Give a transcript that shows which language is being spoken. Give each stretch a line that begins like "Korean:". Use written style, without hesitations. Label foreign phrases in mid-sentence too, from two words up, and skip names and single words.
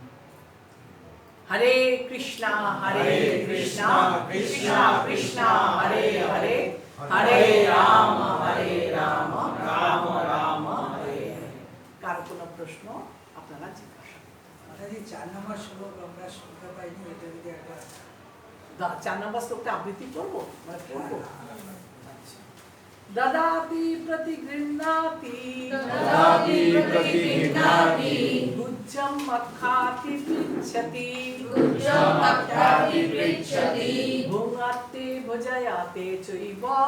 Sanskrit: হরে কৃষ্ণা হরে কৃষ্ণা কৃষ্ণা কৃষ্ণা হরে হরে, হরে রাম রাম রাম হরে হরে।
Bangla: কার কোনো প্রশ্ন আপনারা জিজ্ঞাসা করতে 4 নম্বর শ্লোক আমরা শুনতে পাইনি, এটা যদি একটা 4 নম্বর শ্লোকটা আবৃত্তি করবো, মানে পড়বো।
Sanskrit: দদাতি প্রতিগৃহ্ণাতি গুজ্জম মক্ষাতি পৃচ্ছতি ভুঙ্গাতে ভুজয়াতে চৈব